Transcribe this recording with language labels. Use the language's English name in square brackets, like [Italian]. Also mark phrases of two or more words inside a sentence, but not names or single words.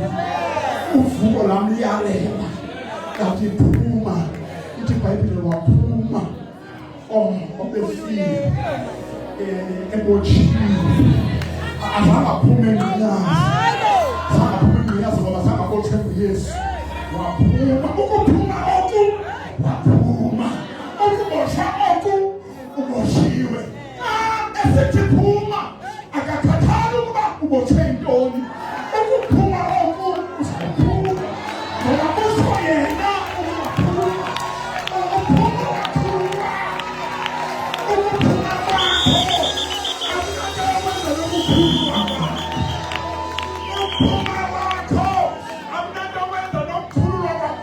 [Xhosa] Uvuko lami liyalela kathi phuma ithi iBhayibhile waphuma obefile ebotshiwe azange aphume ngqinyazi ngoba azange abotshwe nguYesu. Waphuma ukuphuma oku waphuma ukubotshwa oku uboshiwe. Esithi phuma akakhathali ukuba ubotshwe yintoni. Ukuphuma oku uzaphuma ngoba kusho yena ukuphuma. Ukuphuma waphuma. Ukuphuma kwakho akunanto yokuphuma kwakho. Ukuphuma kwakho akunanto wenza nokukhululwa kwakho.